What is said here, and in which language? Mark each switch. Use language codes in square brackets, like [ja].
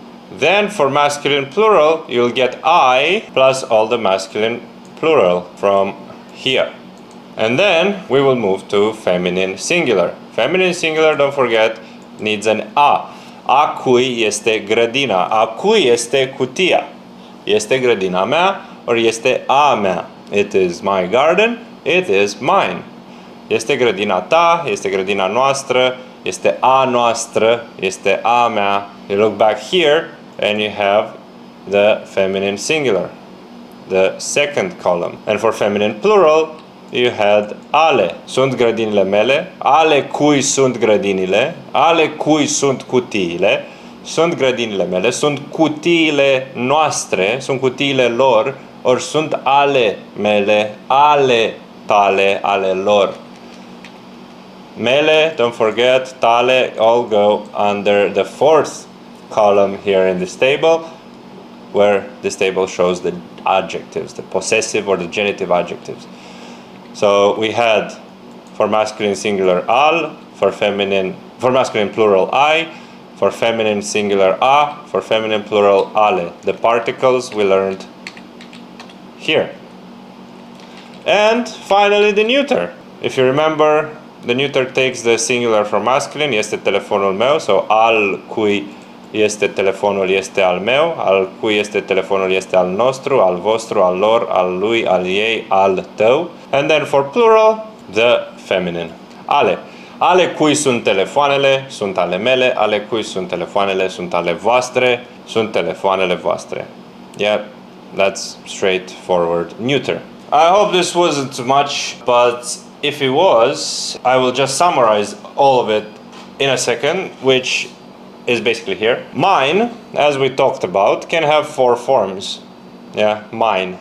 [en] Then for masculine plural, you'll get I plus all the masculine plural from here. And then we will move to feminine singular. Feminine singular, don't forget, needs an A. [ro] A cui este grădina. A cui este cutia. Este grădina mea or este a mea. [en] It is my garden, it is mine. [ro] Este grădina ta, este grădina noastră, este a noastră, este a mea. [en] You look back here and you have the feminine singular, the second column. And for feminine plural, you had ale. [ro] Sunt grădinile mele, ale cui sunt grădinile, ale cui sunt cutiile, sunt grădinile mele, sunt cutiile noastre, sunt cutiile lor, or sunt ale mele, ale tale, ale lor. [en] Mele, don't forget, tale, all go under the fourth column here in this table, where this table shows the adjectives, the possessive or the genitive adjectives. So we had for masculine singular al, for masculine plural I, for feminine singular a, for feminine plural ale. The particles we learned here. And finally the neuter. If you remember, the neuter takes the singular from masculine, [ro] este telefonul meu, [en] so [ro] al cui este telefonul este al meu, al cui este telefonul este al nostru, al vostru, al lor, al lui, al ei, al tău. [en] And then for plural, the feminine. [ro] Ale. Ale cui sunt telefoanele? Sunt ale mele. Ale cui sunt telefoanele? Sunt ale voastre. Sunt telefoanele voastre. [en] Yeah, that's straightforward neuter. I hope this wasn't too much, but if it was, I will just summarize all of it in a second, which is basically here. Mine, as we talked about, can have 4 forms. Yeah, mine.